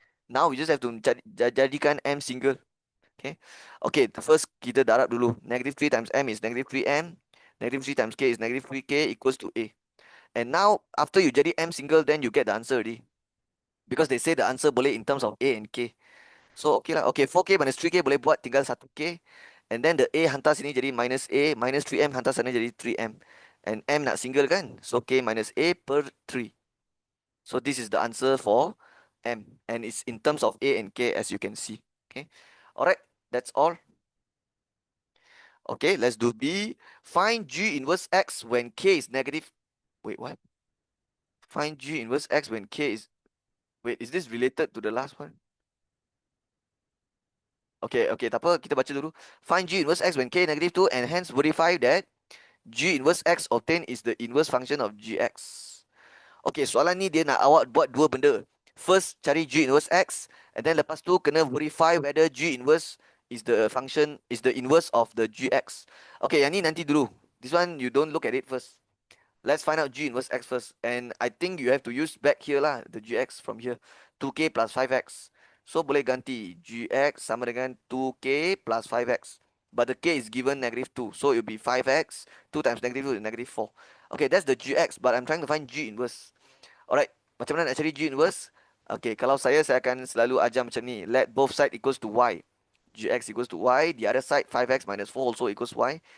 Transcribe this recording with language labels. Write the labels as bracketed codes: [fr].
[en] Now we just have to [ms] jadikan [en] M single. Okay. Okay, first [ms] kita darab dulu. [en] Negative 3 times M is negative 3M. Negative 3 times K is negative 3K equals to A. And now, after you [ms] jadi [en] M single, then you get the answer already. Because they say the answer [ms] boleh [en] in terms of A and K. So, okay lah. Okay, 4K minus 3K [ms] boleh buat tinggal [en] 1K. And then the A [ms] hantar sini jadi [en] minus A. Minus 3M [ms] hantar sana jadi [en] 3M. And M [ms] nak [en] single kan? So, K minus A per 3. So, this is the answer for M. And it's in terms of A and K as you can see. Okay. Alright, that's all. Okay, let's do B. Find G inverse X when K is negative. Wait, what? Find G inverse X when K is... Wait, is this related to the last one? Okay, [ms] tak apa, kita baca dulu. [en] Find G inverse X when K negative 2 and hence verify that G inverse X obtained is the inverse function of GX. [ms] Okay, soalan ni dia nak awak buat dua benda. [en] First, [ms] cari G inverse X, [en] and then [ms] lepas tu kena [en] verify whether G inverse is the function, is the inverse of the GX. [ms] Okay, yang ni nanti dulu. [en] This one, you don't look at it first. Let's find out G inverse X first. And I think you have to use back here lah, the GX from here. 2K plus 5X. So, [ms] boleh ganti GX sama dengan 2K plus 5X. [en] But the K is given negative 2. So, it will be 5X. 2 times negative 2 is negative 4. Okay, that's the GX. But I'm trying to find G inverse. Alright, [ms] macam mana nak cari [en] G inverse? [ms] Okay, kalau saya akan selalu ajar macam ni. [en] Let both sides equals to Y. GX equals to Y. The other side, 5X minus 4 also equals Y.